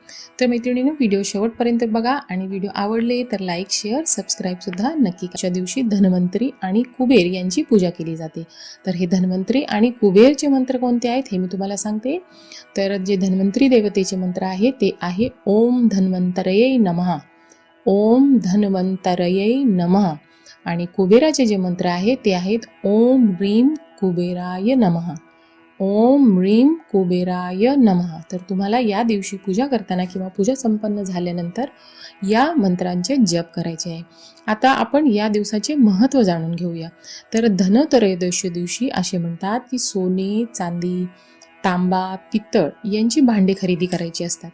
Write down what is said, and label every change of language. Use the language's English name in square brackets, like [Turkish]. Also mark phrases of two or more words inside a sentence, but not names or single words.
[Marathi] तर मैत्रिणींनो, व्हिडिओ शेवटपर्यंत बघा आणि व्हिडिओ आवडले तर लाईक, शेअर, सबस्क्राईबसुद्धा नक्की. आजच्या दिवशी धन्वंतरी आणि कुबेर यांची पूजा केली जाते. तर हे धन्वंतरी आणि कुबेरचे मंत्र कोणते आहेत हे मी तुम्हाला सांगते. तर जे धन्वंतरी देवतेचे मंत्र आहे ते आहे [Sanskrit] ओम धन्वंतरये नमः, ओम धन्वंतरये नमः. [Marathi] आणि कुबेराचे जे मंत्र आहेत ते आहेत [Sanskrit] ओम ह्रीं कुबेराय नमः, ओम ह्रीं कुबेराय नमः. [Marathi] तर तुम्हाला या दिवशी पूजा करताना किंवा पूजा संपन्न झाल्यानंतर या मंत्रांचे जप करायचे आहे. आता आपण या दिवसाचे महत्त्व जाणून घेऊया. तर धनत्रयोदशी दिवशी असे म्हणतात की सोने, चांदी, तांबा, पित्तळ यांची भांडे खरेदी करायची असतात.